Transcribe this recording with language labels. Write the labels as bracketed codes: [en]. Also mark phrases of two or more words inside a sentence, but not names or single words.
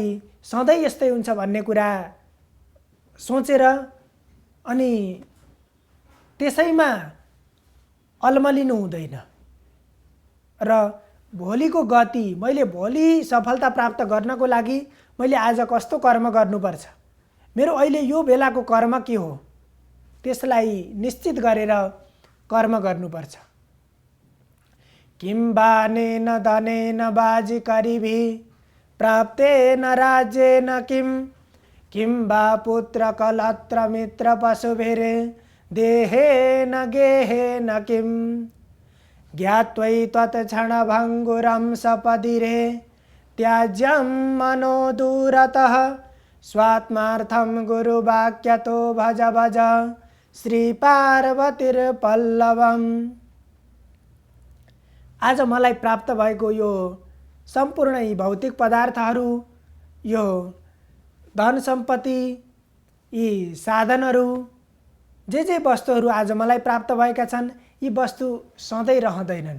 [ne] सधैँ यस्तै हुन्छ भन्ने कुरा सोचेर अनि त्यसैमा अलमलिनु हुँदैन र भोलिको गति, मैले भोलि सफलता प्राप्त गर्नको लागि मैले आज कस्तो कर्म गर्नुपर्छ, मेरो अहिले यो बेलाको कर्म के हो, त्यसलाई निश्चित गरेर कर्म गर्नुपर्छ। [sa] किं बानेन धनेन बाजिकरिभिः प्राप्तेन राज्येन किं वा पुत्रकलत्र मित्रपशुभिः देहेन गेहेन किं ज्ञात्वै त्वत्क्षणभङ्गुरं सपदिरे त्याज्यं मनो दूरतः स्वात्मार्थं गुरुवाक्यतो भज भज श्रीपार्वतीर्पल्लवम्। [ne] आज मलाई प्राप्त भएको यो सम्पूर्ण यी भौतिक पदार्थहरू, यो धन सम्पत्ति, यी साधनहरू, जे वस्तुहरू आज मलाई प्राप्त भएका छन्, यी वस्तु सधैँ रहँदैनन्।